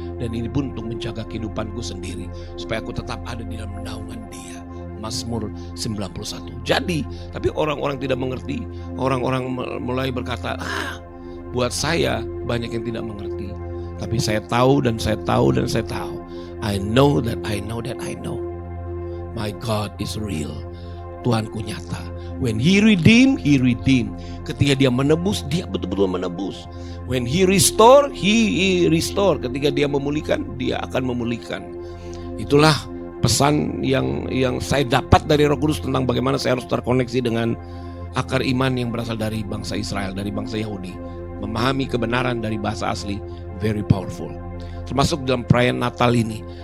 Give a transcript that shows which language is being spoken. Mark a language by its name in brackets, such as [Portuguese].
[Indonesian] Dan ini pun untuk menjaga kehidupanku sendiri, supaya aku tetap ada di dalam naungan Dia. Mazmur 91. Jadi, tapi orang-orang tidak mengerti. Orang-orang mulai berkata, buat saya banyak yang tidak mengerti. Tapi saya tahu dan saya tahu dan saya tahu. [English] I know that I know that I know. My God is real. [Indonesian] Tuhanku nyata. [English] When He redeem, He redeem. [Indonesian] Ketika Dia menebus, Dia betul-betul menebus. [English] When He restore, He restore. [Indonesian] Ketika Dia memulihkan, Dia akan memulihkan. Itulah pesan yang saya dapat dari Roh Kudus tentang bagaimana saya harus terkoneksi dengan akar iman yang berasal dari bangsa Israel, dari bangsa Yahudi. Memahami kebenaran dari bahasa asli, [English] very powerful. [Indonesian] Termasuk dalam perayaan Natal ini.